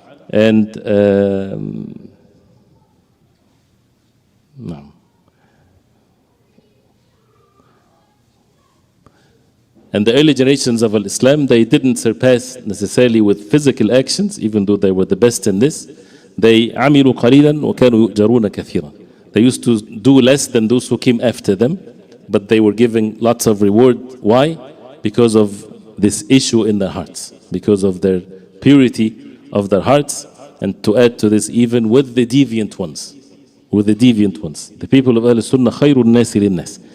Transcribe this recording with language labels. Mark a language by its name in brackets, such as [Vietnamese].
[English] And no. And the early generations of Islam, they didn't surpass necessarily with physical actions, even though they were the best in this. They [Arabic] عملوا قليلا وكانوا يؤجرون كثيرا. [English] They used to do less than those who came after them, but they were giving lots of reward. Why? Because of this issue in their hearts, because of their purity of their hearts. And to add to this, even with the deviant ones, the people of Ahl Sunnah, [Arabic] خير الناس للناس.